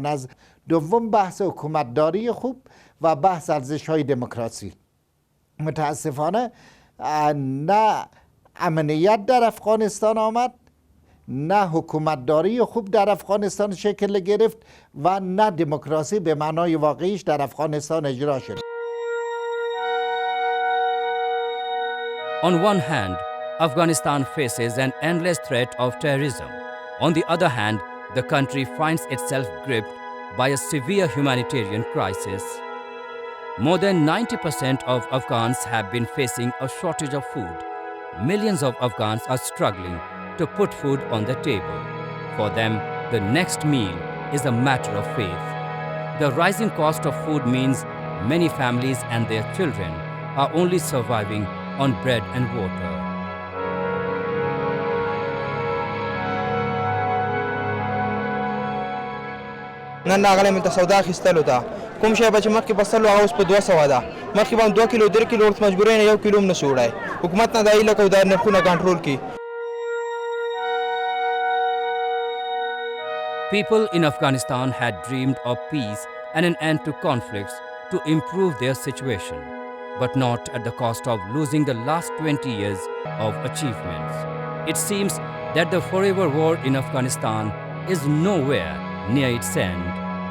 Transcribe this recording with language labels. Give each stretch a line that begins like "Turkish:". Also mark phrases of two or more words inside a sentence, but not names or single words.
Persian: از دوم بحث حکومتداری خوب و بحث ارزش های دموکراسی. متاسفانه نه امنیت در افغانستان آمد، نه حکومتداری خوب در افغانستان شکل گرفت و نه دموکراسی به معنای واقعیش در افغانستان اجرا شد.
English: On one hand, Afghanistan faces an endless threat of terrorism. On the other hand, the country finds itself gripped by a severe humanitarian crisis. More than 90% of Afghans have been facing a shortage of food. Millions of Afghans are struggling to put food on the table. For them, the next meal is a matter of faith. The rising cost of food means many families and their children are only surviving on bread and water.
Pashto: نن راغلی مې ته سودا اخیستلو ته کوم شی به چې مخکې په 100 هغه اوس په 200 ده. مخکې به هم 2 کیلو 3 کیلو ورته مجبور یم 1 کیلو هم نشي وړی. حکومت نه دا هیله کوو دا نرخونه کنټرول کړي.
English: People in Afghanistan had dreamed of peace and an end to conflicts to improve their situation, but not at the cost of losing the last 20 years of achievements. It seems that the forever war in Afghanistan is nowhere near its end.